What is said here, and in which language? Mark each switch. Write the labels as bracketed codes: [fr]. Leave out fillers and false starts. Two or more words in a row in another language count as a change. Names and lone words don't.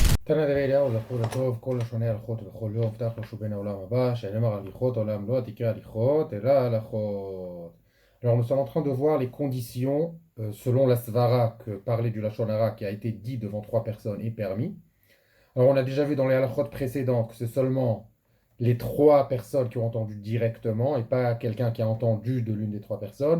[he] תנא דבי אליהו זכור לטוב, כל לשוני הלכות בכל יום, הבטח לו שהוא בן העולם הבא, שנאמר הליכות, עולם לא תקרא הליכות, אלא הלכות. [fr] Alors nous sommes en train de voir les conditions selon la svara que parler du [he] לשון הרע [fr] qui a été dit devant trois personnes est permis. Alors on a déjà vu dans les halakhot précédentes que c'est seulement les trois personnes qui ont entendu directement et pas quelqu'un qui a entendu de l'une des trois personnes.